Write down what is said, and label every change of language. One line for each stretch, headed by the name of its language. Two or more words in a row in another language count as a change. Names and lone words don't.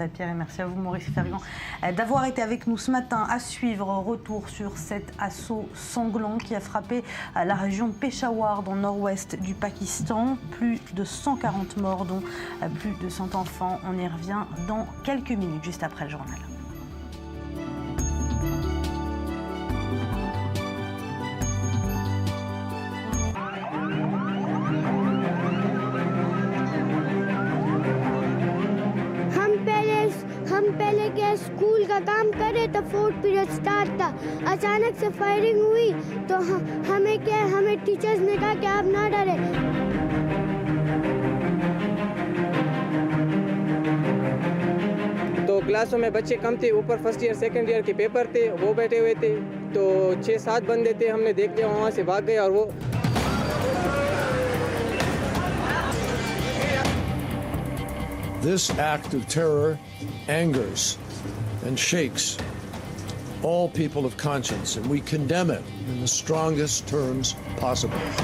French: Et merci à vous, Maurice Fergan, d'avoir été avec nous ce matin. À suivre, retour sur cet assaut sanglant qui a frappé la région de Peshawar, dans le nord-ouest du Pakistan. Plus de 140 morts, dont plus de 100 enfants. On y revient dans quelques minutes, juste après le journal.
Urdu: ہم پہلے کیا سکول کا کام کرے تو
English: 4th period start
Urdu: تھا، اچانک سے فائرنگ ہوئی تو ہمیں ٹیچرز نے کہا کہ آپ نہ ڈرے. تو کلاسوں میں بچے کم تھے، اوپر
English: first year second year
Urdu: کے پیپر تھے، وہ بیٹھے ہوئے تھے، تو 6-7 بندے تھے، ہم نے دیکھ لیا، وہاں سے بھاگ گئے اور وہ
English: This act of terror angers and shakes all people of conscience, and we condemn it in the strongest terms possible.